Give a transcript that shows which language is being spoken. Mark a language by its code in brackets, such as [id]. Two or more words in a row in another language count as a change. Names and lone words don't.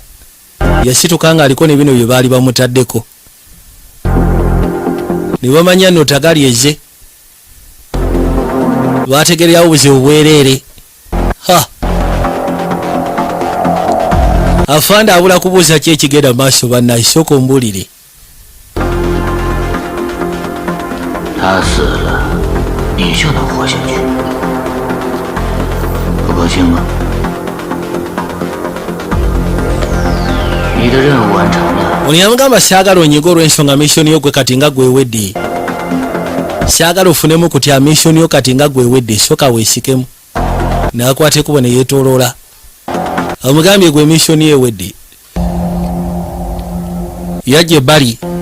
[lg] Yasituka nga aliko ne bino bye baali bamutaddeko. Ne bamanya nno tagali eze. Baategererawo buzibu bwereere. afande abula kubuuza ki ekigenda maaso bannaye sooka ombulire. [zh] 他死了，你就能活下去，不高兴吗？你的任务完成了。 [lg] ono yamugamba saagala onyiga olw'ensonga missoni yo gwe kati nga gwewedde. saagala ofunemu kutya missoni yo kati nga gwewedde sooka weesikemu. n'akwata ekubo ne yeetooloola. amugambye gwe missoni ewedde. yajja ebbali.